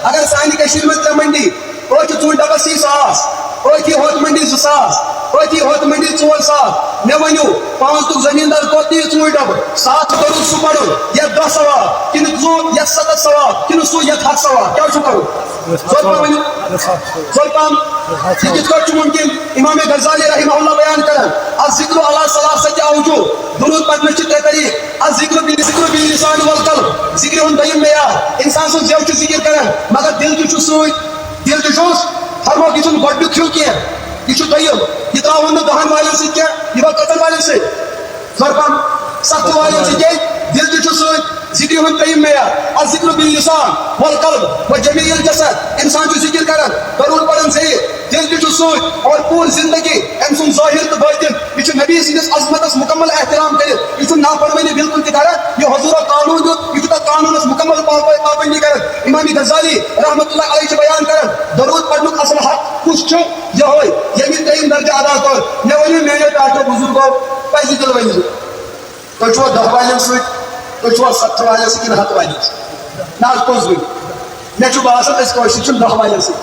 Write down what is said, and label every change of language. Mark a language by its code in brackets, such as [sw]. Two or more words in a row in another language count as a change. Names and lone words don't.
[ks] اگر سانہِ کٔشیٖرِ منٛز 3 منڈی، أتھۍ چھِ ژوٗنٛٹھۍ ڈبس 100,000، أتھی ہوٚت منڈی 2,000، أتھی ہوٚت منڈی 4,000. مےٚ ؤنِو 5 زمیٖندار کوٚت نِیہِ ژوٗنٛٹھۍ ڈبہٕ، 7 درود سُہ پرُن یتھ 10 ثواب، کنہ یتھ 7 ثواب، کنہ سُہ یتھ 100 ثواب، کیٛاہ چھُ کرُن؟ زور پہم ؤنِو، زور پہم. یہ کِتھ کٲٹھۍ چھُ ممکن؟ امام غزالی [ar] رحمہ اللہ [ks] بیان کران [ar] الذکر علی ثلاثۃ اوجوہ، [ks] درود پڑھنٕچ چھِ 3 طریقہٕ. [ar] الذکر باللسان والقلب، [ks] ذکر ہُنٛد دوٚیِم معیار انسان سُنٛد زیو چھُ ذکر کران مگر دل تہِ چھُ سۭتۍ. دل تہِ چھُس فرموکھ یہِ چھُنہٕ گۄڈنیُک ہیوٗ کینٛہہ، یہ دوٚیِم، یہ تراون نہٕ 10 والٮ۪ن سۭتۍ کینٛہہ، یہ گوٚو 4 والٮ۪ن سۭتۍ. زور پہم 7 والٮ۪ن سۭتۍ کیٛازِ دل تہِ چھُ سۭتۍ. ذکر ہُنٛد ترٛیٚیِم معیار [ar] الذکر باللسان والقلب وجمیع الجسد، [ks] انسان چھُ ذکر کران درود پڑھان صحیح، دل تہِ چھُ سۭتۍ اور پوٗرٕ زندگی أمۍ سُنٛد ظٲہِر تہٕ باطن یہِ چھُ نبی سٕنٛدِس عظمتس مکمل احترام کٔرِتھ، یہِ چھُنہٕ نافرمٲنی بالکل تہِ کران. یہِ حضوٗرو قانوٗن دیُت یہِ چھُ تتھ قانوٗنس مکمل پابندی کران. امام غزالی [ar] رحمۃ اللہ علیہ [ks] چھِ بیان کران درود پڑھنُک اصل حق کُس چھُ؟ یِہوے ییٚمہِ 3 درجہٕ ادا کوٚر. مےٚ ؤنِو میانیو پیٹھو بُزرگو پزِ دِل ؤنِو تُہۍ چھُوا 10 والٮ۪ن سۭتۍ، تُہۍ چھُوا 7 والٮ۪ن سۭتۍ کِنہٕ 100 والٮ۪ن سۭتۍ؟ نہ حظ پوٚزُے مےٚ چھُ باسان أسۍ کٲشِرۍ چھِ 10 والٮ۪ن سۭتۍ.